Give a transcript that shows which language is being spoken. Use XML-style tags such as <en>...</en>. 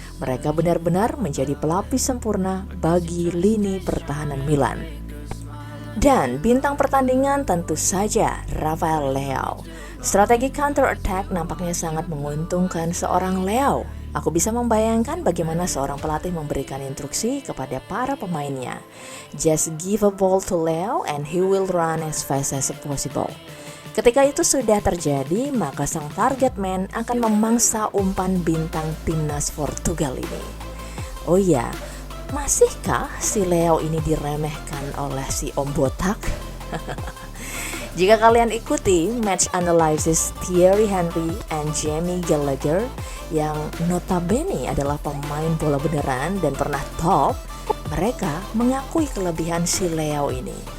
<id>Mereka benar-benar menjadi pelapis sempurna bagi lini pertahanan Milan. Dan bintang pertandingan tentu saja Rafael Leao. Strategi counter attack nampaknya sangat menguntungkan seorang Leao. Aku bisa membayangkan bagaimana seorang pelatih memberikan instruksi kepada para pemainnya.</id> <en>Just give a ball to Leo and he will run as fast as possible.</en> <id>Ketika itu sudah terjadi, maka sang target man akan memangsa umpan bintang timnas Portugal ini. Oh iya, masihkah si Leo ini diremehkan oleh si Om Botak? Jika kalian ikuti match analysis Thierry Henry and Jamie Gallagher yang notabene adalah pemain bola beneran dan pernah top, mereka mengakui kelebihan si Leo ini.</id>